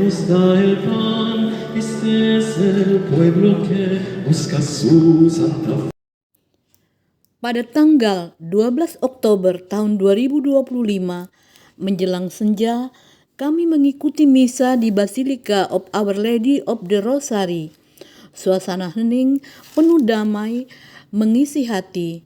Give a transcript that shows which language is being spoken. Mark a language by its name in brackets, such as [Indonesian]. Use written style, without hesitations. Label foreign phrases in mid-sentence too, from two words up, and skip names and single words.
[Spanish] está el pan, este es el pueblo que busca su santa fe. [Indonesian] Pada tanggal 12 Oktober tahun 2025, menjelang senja, kami mengikuti misa di Basilica of Our Lady of the Rosary. Suasana hening, penuh damai, mengisi hati.